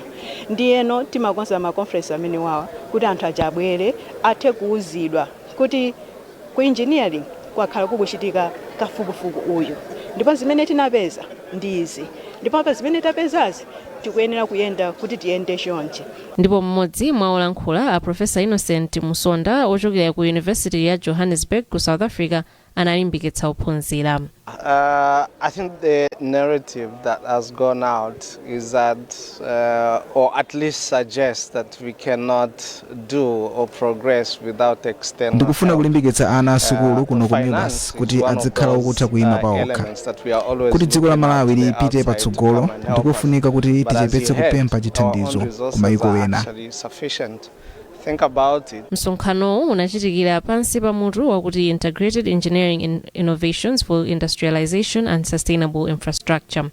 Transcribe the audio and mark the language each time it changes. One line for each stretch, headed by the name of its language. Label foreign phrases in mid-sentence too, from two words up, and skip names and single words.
Nyanja: Ndiyeno timakonza ma conference amene wawa kuti anthu ajabwere athe kuuzidwa kuti ku engineering kwakhala kukuchitika kafukufuku uyu ndipo zimene tinapeza ndi izi ndipo apa zimene tapezazi tikuyenera kuyenda kuti tiyende chonje. Ndipo mmodzi mwa olankhula a Professor Innocent Musonda ochokera ku University ya Johannesburg ku South Africa analimbikitsa ophunzira.
English: I think the narrative that has gone out is that, or at least suggests that we cannot do or progress without external.
Nyanja: Ndikufuna kulimbikitsa ana asukulu kuno ku MUBAS kuti adzikhala okutha kuyima paokha. Kuti dziko la Malawi lipite patsogolo ndikufunika kuti tichepetse kupempha chithandizo ku mayiko ena. Msonkhano unachitikira pansi pa mutu wakuti Integrated Engineering Innovations for Industrialization and Sustainable Infrastructure.